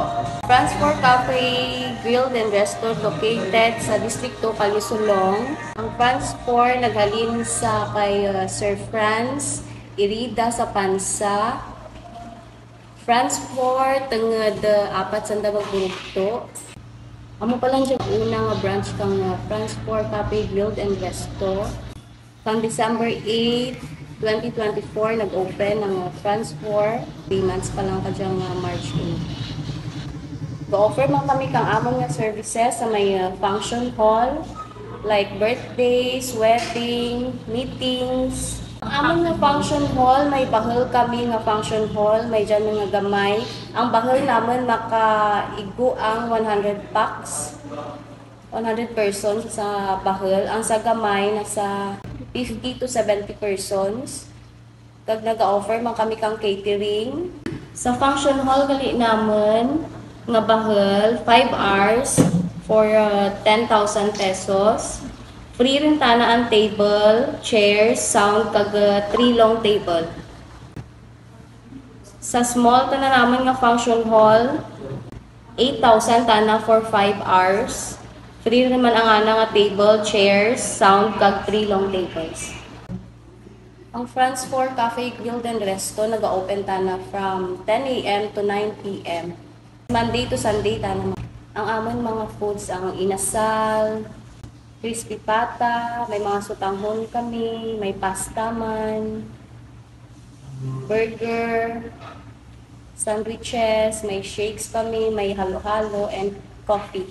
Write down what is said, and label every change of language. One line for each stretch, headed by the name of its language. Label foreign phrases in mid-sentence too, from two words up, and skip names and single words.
Kinaray-a: France 4 Cafe Grill and Resto located sa District 2, Malisolong. Ang France 4 naghalin sa kay Sir Franz Irida sa Pansa. France 4 tengad apat sanda magburugto. Amo pa lang siya unang branch kang France 4 Cafe Grill and Resto. Kang December 8, 2024, nag-open ng France 4. 3 months pa lang ka dyan March 8. Go-offer man kami kang among nga services sa may
English: function hall, like birthdays, wedding, meetings.
Kinaray-a: Ang among nga
English: function hall,
Kinaray-a: may bahol kami nga
English: function hall,
Kinaray-a: may dyan nga gamay. Ang bahol naman makaigo ang 100 packs, 100 persons sa bahol. Ang sa gamay, nasa
English: 50 to 70 persons.
Kinaray-a: Kag nag-offer man kami kang catering. Sa
English: function hall
Kinaray-a: gali naman nga bahol
English: 5 hours for 10,000 pesos.
Kinaray-a: Free rin tana ang table, chairs, sound kag
English: 3 long table.
Kinaray-a: Sa small tana naman nga
English: function hall
Kinaray-a: 8,000 tana
English: for 5 hours.
Kinaray-a: Free naman ang ana nga table, chairs, sound, kag
English: 3 long tables.
Kinaray-a: Ang France 4 Cafe Grill and Resto nag-open tana
English: from 10 a.m. to 9 p.m. Monday to Sunday
Kinaray-a: tana. Ang amon mga foods ang inasal, crispy pata, may mga sutanghon kami, may pasta man, burger, sandwiches, may shakes kami, may halo-halo,
English: and coffee.